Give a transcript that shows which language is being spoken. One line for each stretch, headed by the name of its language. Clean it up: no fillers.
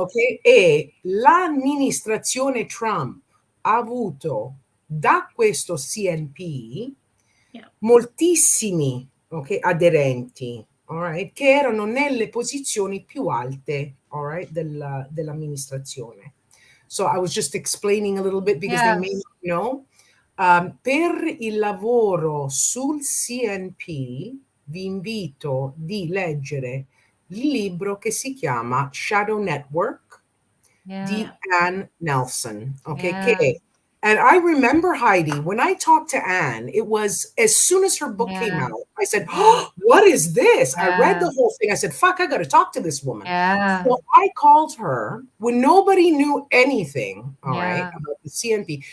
Italian: Okay, e l'amministrazione Trump ha avuto da questo CNP moltissimi aderenti,
English: all right,
Italian: che erano nelle posizioni più alte, all right, dell'amministrazione.
English: So I was just explaining a little bit because they may not know.
Italian: Per il lavoro sul CNP vi invito di leggere il libro che si chiama Shadow Network di Ann Nelson.
English: Che, and I remember, Heidi, when I talked to Ann, it was as soon as her book came out, I said, oh, what is this? I read the whole thing. I said, fuck, I got to talk to this woman. So I called her when nobody knew anything, all right, about the CNP.